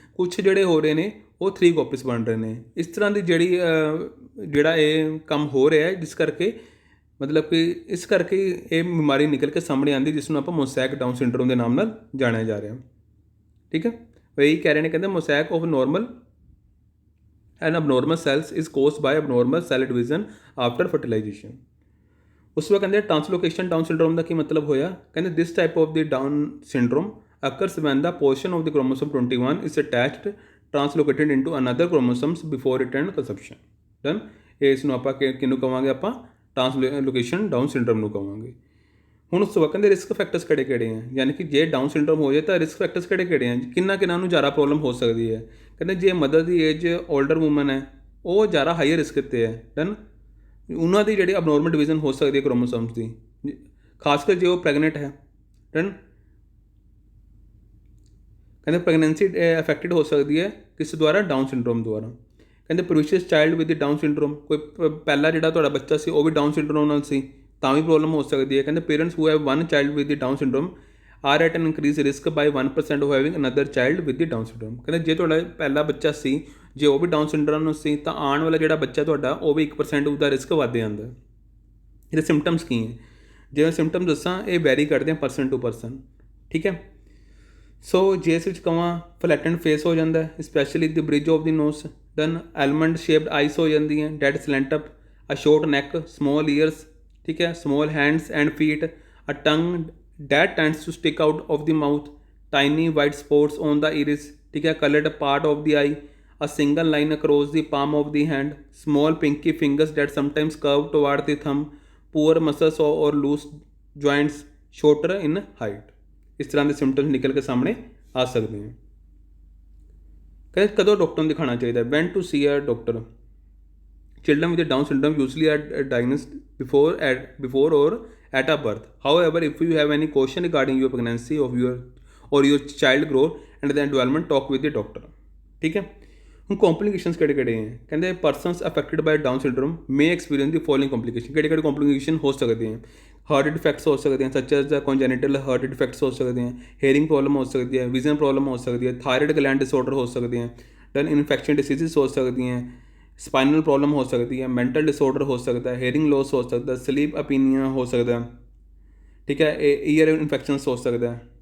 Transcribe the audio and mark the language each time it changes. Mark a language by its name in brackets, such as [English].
[Punjabi] ਕੁਛ ਜਿਹੜੇ ਹੋ ਰਹੇ ਨੇ ਉਹ 3 ਕਾਪੀਜ਼ ਬਣ ਰਹੇ ਨੇ। ਇਸ ਤਰ੍ਹਾਂ ਦੀ ਜਿਹੜਾ ਇਹ ਕੰਮ ਹੋ ਰਿਹਾ ਹੈ, ਜਿਸ ਕਰਕੇ ਮਤਲਬ ਕਿ ਇਸ ਕਰਕੇ ਇਹ ਬਿਮਾਰੀ ਨਿਕਲ ਕੇ ਸਾਹਮਣੇ ਆਉਂਦੀ, ਜਿਸ ਨੂੰ ਆਪਾਂ ਮੋਸੈਕ ਡਾਊਨ ਸਿੰਡਰੋਮ ਦੇ ਨਾਮ ਨਾਲ ਜਾਣਿਆ ਜਾ ਰਿਹਾ। ਠੀਕ ਹੈ, ਉਹ ਇਹੀ ਕਹਿ ਰਹੇ ਨੇ, ਕਹਿੰਦੇ [English] Mosaic of normal and abnormal cells is caused by abnormal cell division after fertilization. [Punjabi] ਉਸ ਤੋਂ ਬਾਅਦ ਕਹਿੰਦੇ ਟਰਾਂਸਲੋਕੇਸ਼ਨ ਡਾਊਨ ਸਿੰਡਰੋਮ ਦਾ ਕੀ ਮਤਲਬ ਹੋਇਆ? ਕਹਿੰਦੇ [English] This type of the down syndrome occurs when the portion of the chromosome 21 is attached translocated into another chromosomes before it and conception. Done? [Punjabi] ਇਸ ਨੂੰ ਆਪਾਂ ਕਿਹਨੂੰ ਕਹਾਂਗੇ? ਆਪਾਂ ਟਰਾਂਸਲੋਕੇਸ਼ਨ ਡਾਊਨ ਸਿੰਡਰੋਮ ਨੂੰ ਕਹਾਂਗੇ। ਹੁਣ ਉਸ ਤੋਂ ਬਾਅਦ ਕਹਿੰਦੇ ਰਿਸਕ ਫੈਕਟਰਸ ਕਿਹੜੇ ਆ, ਯਾਨੀ ਕਿ ਜੇ ਡਾਊਨ ਸਿੰਡਰੋਮ ਹੋ ਜਾਏ ਤਾਂ ਰਿਸਕ ਫੈਕਟਰਸ ਕਿਹੜੇ ਆ, ਕਿੰਨਾ ਨੂੰ ਜ਼ਿਆਦਾ ਪ੍ਰੋਬਲਮ ਹੋ ਸਕਦੀ ਹੈ। ਕਹਿੰਦੇ ਜੇ ਮਦਰ ਦੀ ਏਜ [English] older woman [Punjabi] ਹੈ ਉਹ ਜ਼ਿਆਦਾ ਹਾਈਅਰ ਰਿਸਕ 'ਤੇ ਹੈ। ਡਨ, ਉਹਨਾਂ ਦੀ ਜਿਹੜੀ ਅਬਨੋਰਮਲ ਡਿਵੀਜ਼ਨ ਹੋ ਸਕਦੀ ਹੈ ਕ੍ਰੋਮੋਸੋਮਸ ਦੀ, ਖਾਸ ਕਰ ਜੇ ਉਹ ਪ੍ਰੈਗਨੈਂਟ ਹੈ। ਡਨ, ਕਹਿੰਦੇ ਪ੍ਰੈਗਨੈਂਸੀ ਅਫੈਕਟਡ ਹੋ ਸਕਦੀ ਹੈ ਕਿਸ ਦੁਆਰਾ? ਡਾਊਨ ਸਿੰਡਰੋਮ ਦੁਆਰਾ। ਕਹਿੰਦੇ [English] previous child with the down syndrome, [Punjabi] ਕੋਈ ਪਹਿਲਾ ਜਿਹੜਾ ਤੁਹਾਡਾ ਬੱਚਾ ਸੀ ਉਹ ਵੀ ਡਾਊਨ ਸਿੰਡਰੋਮ ਨਾਲ ਸੀ ਤਾਂ ਵੀ ਪ੍ਰੋਬਲਮ ਹੋ ਸਕਦੀ ਹੈ। ਕਹਿੰਦੇ [English] Parents who have 1 child with the down syndrome are at an increase risk by 1% of having another child with the down syndrome. [Punjabi] ਕਹਿੰਦੇ ਜੇ ਤੁਹਾਡਾ ਪਹਿਲਾ ਬੱਚਾ ਸੀ ਜੇ ਉਹ ਵੀ ਡਾਊਨ ਸਿੰਡਰੋਮ ਨਾਲ ਸੀ ਤਾਂ ਆਉਣ ਵਾਲਾ ਜਿਹੜਾ ਬੱਚਾ ਤੁਹਾਡਾ ਉਹ ਵੀ 1% ਉਹਦਾ ਰਿਸਕ ਵੱਧ ਜਾਂਦਾ। ਇਹਦੇ ਸਿੰਪਟਮਸ ਕੀ ਹੈ? ਜਿਵੇਂ ਸਿੰਪਟਮ ਦੱਸਾਂ ਇਹ ਵੈਰੀ ਕਰਦੇ ਆ [English] Person to person. [Punjabi] ਠੀਕ ਹੈ, ਸੋ ਜੇ ਇਸ ਵਿੱਚ ਕਹਾਂ [English] flatten face [Punjabi] ਹੋ ਜਾਂਦਾ, [English] Specially the bridge of the nose. Then almond shaped eyes [Punjabi] ਹੋ ਜਾਂਦੀਆਂ, [English] that slant up, a short neck, small ears, [Punjabi] ਠੀਕ ਹੈ, [English] small hands and feet, a tongue that tends to stick out of the mouth, tiny white spots on the iris, [Punjabi] ठीक है, [English] colored part of the eye, a single line across the palm of the hand, small pinky fingers that sometimes curve toward the thumb, poor muscles or loose joints, shorter in height. [Punjabi] ਇਸ ਤਰ੍ਹਾਂ ਦੇ symptoms ਨਿਕਲ ਕੇ ਸਾਹਮਣੇ ਆ ਸਕਦੇ हैं। ਕਹਿੰਦੇ ਕਦੋਂ ਡਾਕਟਰ ਨੂੰ ਦਿਖਾਉਣਾ ਚਾਹੀਦਾ? [English] When to see a doctor. Children with Down syndrome usually are diagnosed before or at a birth. However, if you have any question regarding your pregnancy of your child growth and the development, talk with the doctor. [Punjabi] ठीक है। ਹੁਣ complications ਕਿਹੜੇ हैं? ਕਹਿੰਦੇ [English] persons affected by Down syndrome may experience the following complication। [Punjabi] ਕਿਹੜੇ complication ਹੋ ਸਕਦੇ हैं? ਹਾਰਟ ਡਿਫੈਕਟਸ ਹੋ ਸਕਦੇ हैं, [English] such as congenital [Punjabi] ਹਾਰਟ ਡਿਫੈਕਟਸ ਹੋ ਸਕਦੇ हैं, [English] hearing problem [Punjabi] ਹੋ ਸਕਦੀ ਹੈ, [English] vision problem [Punjabi] ਹੋ ਸਕਦੀ ਹੈ, [English] thyroid gland disorder [Punjabi] ਹੋ ਸਕਦੇ हैं, [English] then infection diseases [Punjabi] ਹੋ ਸਕਦੀਆਂ, [English] spinal problem [Punjabi] ਹੋ ਸਕਦੀ ਹੈ, [English] mental disorder [Punjabi] ਹੋ ਸਕਦਾ ਹੈ, [English] hearing loss [Punjabi] ਹੋ ਸਕਦਾ, [English] sleep apnea [Punjabi] ਹੋ ਸਕਦਾ, ਠੀਕ ਹੈ, [English] ear infections [Punjabi] ਹੋ ਸਕਦਾ।